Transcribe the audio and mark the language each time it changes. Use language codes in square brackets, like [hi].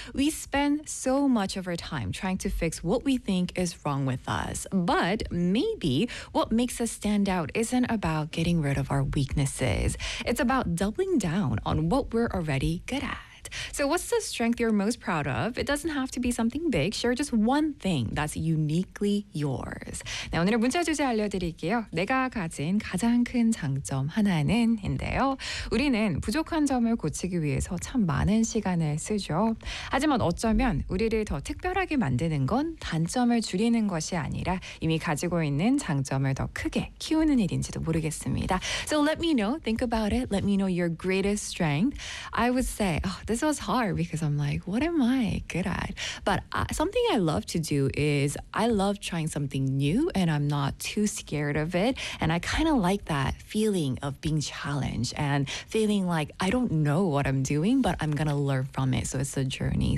[en] We spend so much of our time trying to fix what we think is wrong with us. But maybe what makes us stand out isn't about getting rid of our weaknesses. It's about doubling down on what we're already good at. So what's the strength you're most proud of? It doesn't have to be something big. Share just one thing that's uniquely yours. [ko] 네, 오늘의 문자 주제 알려드릴게요. 내가 가진 가장 큰 장점 하나는 인데요. 우리는 부족한 점을 고치기 위해서 참 많은 시간을 쓰죠. 하지만 어쩌면 우리를 더 특별하게 만드는 건 단점을 줄이는 것이 아니라 이미 가지고 있는 장점을 더 크게 키우는 일인지도 모르겠습니다. [en] So let me know. Think about it. Let me know your greatest strength. I would say, this was hard because I'm like, what am I good at? But something I love to do is I love trying something new and I'm not too scared of it. And I kind of like that feeling of being challenged and feeling like I don't know what I'm doing, but I'm going to learn from it. So it's a journey.